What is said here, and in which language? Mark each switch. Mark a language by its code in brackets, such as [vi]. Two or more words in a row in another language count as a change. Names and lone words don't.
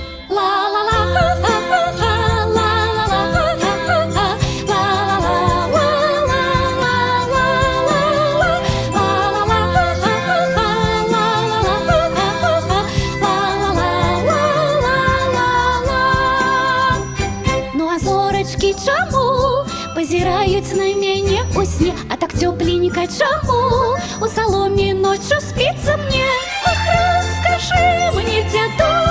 [uk] Ну а зорочки чому позирають на мене у сні? А так тепленько чому у соломі [ru] ночью спится мне? Ах, [uk] розкажи мені, дядуля,